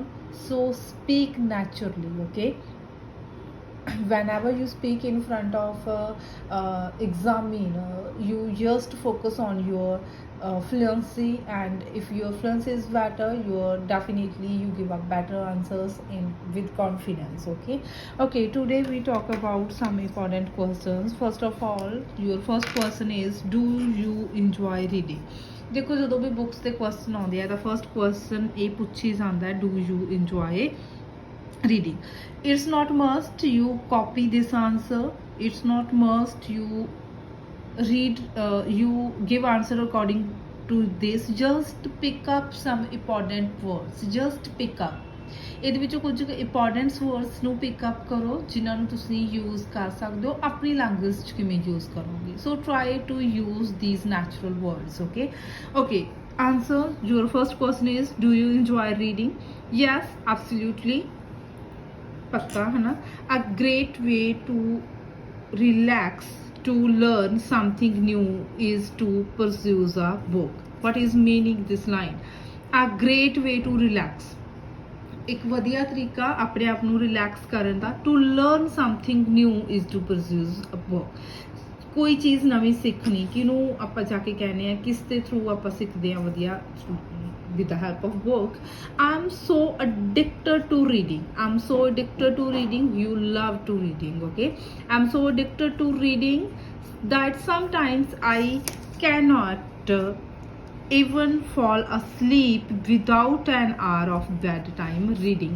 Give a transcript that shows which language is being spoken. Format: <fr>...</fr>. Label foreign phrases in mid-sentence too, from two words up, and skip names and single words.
<en>So speak naturally, okay? Whenever you speak in front of examiner, you just focus on your fluency, and if your fluency is better, you give up better answers in with confidence. Okay, today we talk about some important questions. First of all, your first question is, do you enjoy reading?</en> <pa>ਦੇਖੋ ਜਦੋਂ ਵੀ ਬੁੱਕਸ ਦੇ ਕੁਐਸਚਨ ਆਉਂਦੇ ਆ ਤਾਂ ਫਰਸਟ ਕੁਐਸਚਨ ਇਹ ਪੁੱਛੀ ਜਾਂਦਾ,</pa> <en>do you enjoy reading. It's not must you copy this answer. It's not must you read you give answer according to this. Just pick up some important words. Just pick up.</en> <pa>ਇਹਦੇ ਵਿੱਚੋਂ ਕੁਝ</pa> <en>important words</en> <pa>ਨੂੰ</pa> <en>pick up</en> <pa>ਕਰੋ ਜਿਨ੍ਹਾਂ ਨੂੰ ਤੁਸੀਂ ਯੂਜ਼ ਕਰ ਸਕਦੇ ਹੋ ਆਪਣੀ ਲੈਂਗੁਏਜ 'ਚ ਕਿਵੇਂ ਯੂਜ਼ ਕਰੋਗੇ.</pa> <en>so try to use these natural words. ਓਕੇ answer your first question is, do you enjoy reading? Yes, absolutely.</en> <hi>पक्का है ना.</hi> <en>A great way to relax, to learn something new is to pursue a book. What is meaning this line? A great way to relax,</en> <pa>ਇੱਕ ਵਧੀਆ ਤਰੀਕਾ ਆਪਣੇ ਆਪ ਨੂੰ ਰਿਲੈਕਸ ਕਰਨ ਦਾ.</pa> <en>to learn something new is to pursue a book.</en> <pa>ਕੋਈ ਚੀਜ਼ ਨਵੀਂ ਸਿੱਖਣੀ, ਕਿਹਨੂੰ ਆਪਾਂ ਜਾ ਕੇ ਕਹਿੰਦੇ ਆ, ਕਿਸ ਦੇ ਥਰੂ ਆਪਾਂ ਸਿੱਖਦੇ ਆ ਵਧੀਆ,</pa> <en>with the help of book. I'm so addicted to reading. I'm so addicted to reading. You love to reading. Okay, I'm so addicted to reading that sometimes I cannot even fall asleep without an hour of bedtime reading.</en>